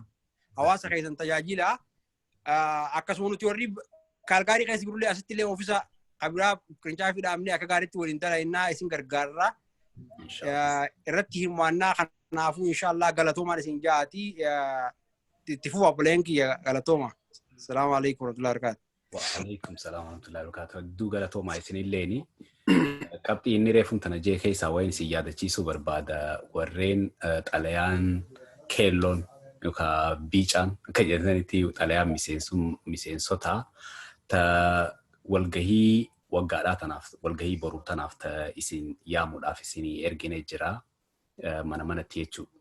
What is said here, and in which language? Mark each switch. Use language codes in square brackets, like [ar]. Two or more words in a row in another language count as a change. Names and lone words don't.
[om] Hawaasa keessan tajaajila. Akkasuma nuti warri Kaalgaarii keessa jirullee asitti illee oofisa qabiraa qirincaa fi dhaabnee akka gaariitti waliin dalagnaa isin gargaarra. Irratti hirmaannaa kanaafuu inshallah galatoomaan isin jaati itti fufa obboleen kiyya galatooma. [ar] السلام عليكم ورحمة الله وبركاته. وعليكم السلام ورحمة الله وبركاته. [om] Hedduu galatoomaa isinilleeni. Qabxii inni reefuun tana jee keessaa wayin isin yaadachiisuu barbaada warreen xalayaan keelloon yookaan biicaan akka jedhanitti xalayaan miseensota ta walgahii waggaadhaa tanaaf walgahii boruu tanaaf ta isin yaamuudhaaf isin ergine jira mana manatti jechuudha.